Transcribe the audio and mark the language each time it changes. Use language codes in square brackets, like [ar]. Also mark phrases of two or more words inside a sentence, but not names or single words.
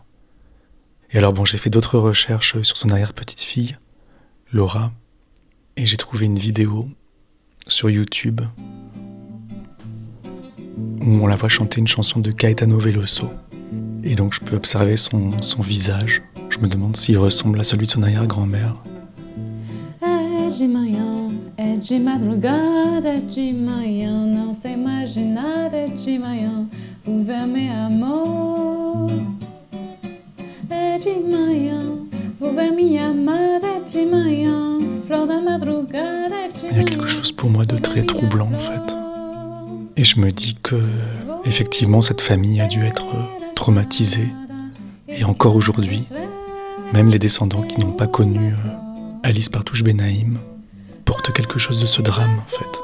[fr] Et alors bon, j'ai fait d'autres recherches sur son arrière-petite-fille, Laura, et j'ai trouvé une vidéo sur YouTube où on la voit chanter une chanson de Caetano Veloso. Et donc je peux observer son visage. Je me demande s'il ressemble à celui de son arrière-grand-mère. [pt] É de manhã, é de madrugada, é de manhã, não sei imaginar, é de manhã, o ver meu amor. É de manhã, vou ver minha amada, é de manhã, flor da madrugada, é de manhã. [fr] Il y a quelque chose pour moi de très troublant en fait. Et je me dis que, effectivement, cette famille a dû être traumatisée. Et encore aujourd'hui, même les descendants qui n'ont pas connu Alice Partouche Benaïm portent quelque chose de ce drame, en fait.